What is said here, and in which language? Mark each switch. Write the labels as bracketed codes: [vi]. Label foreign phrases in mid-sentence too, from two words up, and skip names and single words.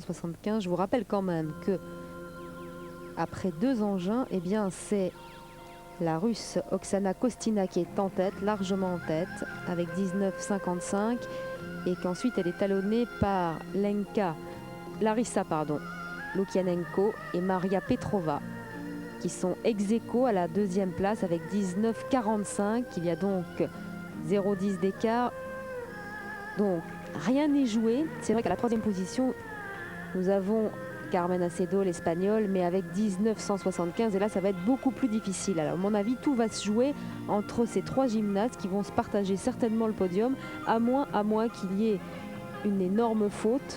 [fr] Je vous rappelle quand même que après 2 engins, eh bien c'est la Russe Oksana Kostina qui est en tête, largement en tête, avec 19,55 et qu'ensuite elle est talonnée par Larissa Lukianenko et Maria Petrova qui sont ex-aequo à la 2e place avec 19,45. Il y a donc 0,10 d'écart. Donc rien n'est joué. C'est vrai qu'à la 3e position, nous avons Carmen Acedo, l'espagnol, mais avec 19,175. Et là, ça va être beaucoup plus difficile. Alors, à mon avis, tout va se jouer entre ces 3 gymnastes qui vont se partager certainement le podium, à moins qu'il y ait une énorme faute.